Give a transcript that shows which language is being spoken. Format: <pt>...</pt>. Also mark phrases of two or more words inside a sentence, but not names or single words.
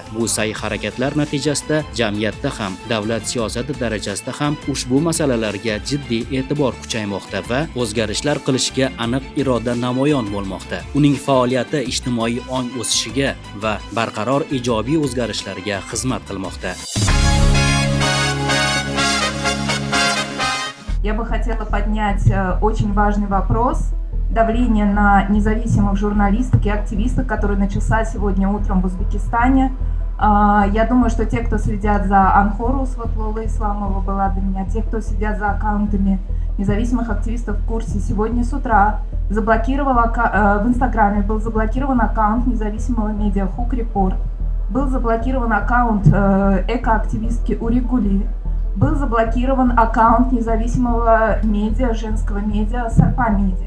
<uz>Bu sa'y-harakatlar natijasida jamiyatda ham, davlat siyosati darajasida ham ushbu masalalarga jiddiy e'tibor kuchaymoqda va o'zgarishlar qilishga aniq iroda namoyon bo'lmoqda. Uning faoliyati ijtimoiy ong o'sishiga va barqaror ijobiy o'zgarishlarga xizmat qilmoqda.</uz> <ru>Я бы хотела поднять очень важный вопрос давления на независимых журналисток и активисток, который начался сегодня утром в Узбекистане. Я думаю, что те, кто следят за Анхорус, вот Лола Исламова была для меня, те, кто следят за аккаунтами независимых активистов в курсе, сегодня с утра в Инстаграме был заблокирован аккаунт независимого медиа Хук Репорт, был заблокирован аккаунт экоактивистки Уригули, был заблокирован аккаунт независимого медиа, женского медиа Сарпа Медиа.</ru>